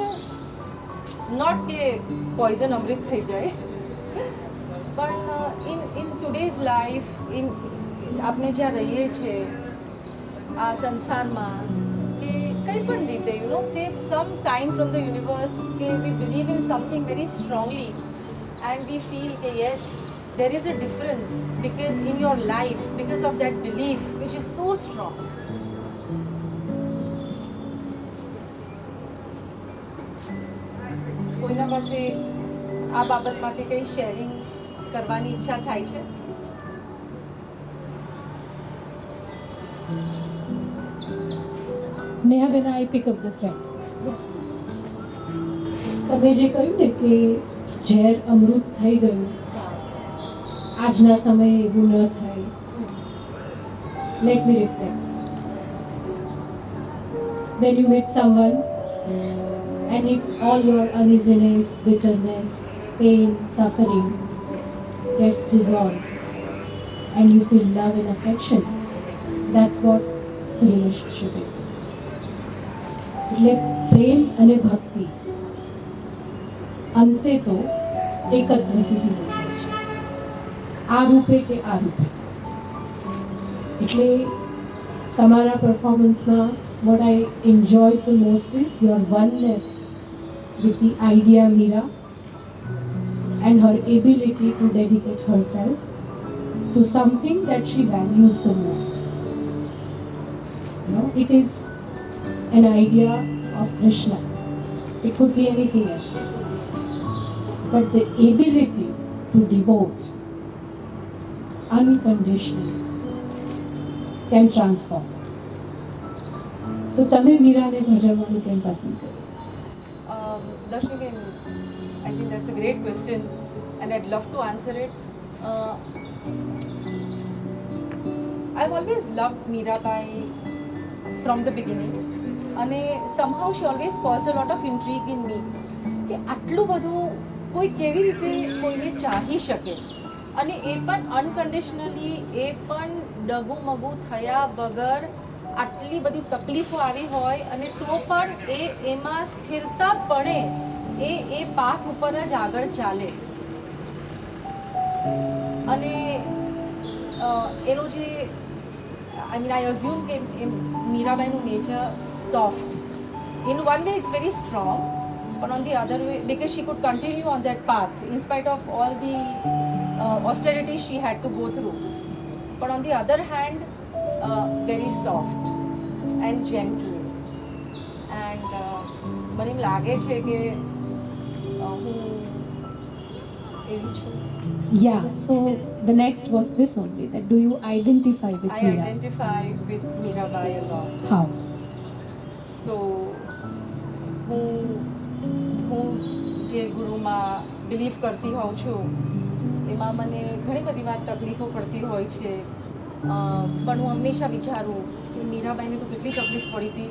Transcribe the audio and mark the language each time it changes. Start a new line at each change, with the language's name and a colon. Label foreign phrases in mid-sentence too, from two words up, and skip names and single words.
Gujarati: નોટ કે પોઈઝન અમૃત થઈ જાય, પણ
English: in today's life,
Gujarati: આપણે જ્યાં રહીએ છીએ આ સંસારમાં, કે કંઈ પણ રીતે
English: you know say some sign from the universe કે we believe in something very strongly and we feel કે yes there is a difference because in your life because of that belief which is so strong.
Gujarati: કોઈના પાસે આ બાબત માટે કંઈ શેરિંગ કરવાની ઈચ્છા થાય છે?
English: Nehaben, I pick up the thread. Yes please.
Gujarati: તમે જે કહ્યું ને કે ઝેર અમૃત થઈ ગયું, આજના સમયે એવું ન થાય.
English: Let me reflect. When you meet someone and if all your uneasiness, bitterness, pain, suffering gets dissolved and you feel love and affection, that's what the relationship is.
Gujarati: એટલે પ્રેમ અને ભક્તિ અંતે તો એકત્વ સુધી લઈ જાય છે, આ રૂપે કે આ રૂપે. એટલે તમારા પરફોર્મન્સમાં
English: what I enjoyed the most is your oneness with the idea Meera and her ability to dedicate herself to something that she values the most. You know, it is an idea of Krishna. It could be anything else. But the ability to devote unconditionally can transform.
Gujarati: તો તમે મીરાને ભજવવાનું કેમ પસંદ કર્યું?
English: Darshniben, I think that's a great question and I'd love to answer it. I've always loved Mirabai from the beginning
Gujarati: અને
English: somehow she always caused a lot of intrigue in me
Gujarati: કે આટલું બધું કોઈ કેવી રીતે કોઈને ચાહી શકે અને એ પણ અનકન્ડિશનલી, એ પણ ડગુમગુ થયા વગર, આટલી બધી તકલીફો આવી હોય અને તો પણ એમાં સ્થિરતાપણે એ પાથ ઉપર જ આગળ ચાલે. અને એનો જે
English: I mean I assume
Gujarati: કે મીરાબાઈનું નેચર સોફ્ટ.
English: In one way it's very strong, but on the other way, because she could continue on that path in spite of all the austerities she had to go through. But on the other hand, very soft and gentle.
Gujarati: And મને એમ લાગે છે કે હું એવી છું.
English: Yeah, so the next was this only, that do you identify with I Meera? identify with Mirabai a lot. How?
Gujarati: સો હું જે ગુરુમાં બિલીવ કરતી હોઉં છું એમાં મને ઘણી બધી વાર તકલીફો પડતી હોય છે, પણ હું હંમેશા વિચારું કે મીરાબાઈને તો કેટલી તકલીફ પડી હતી.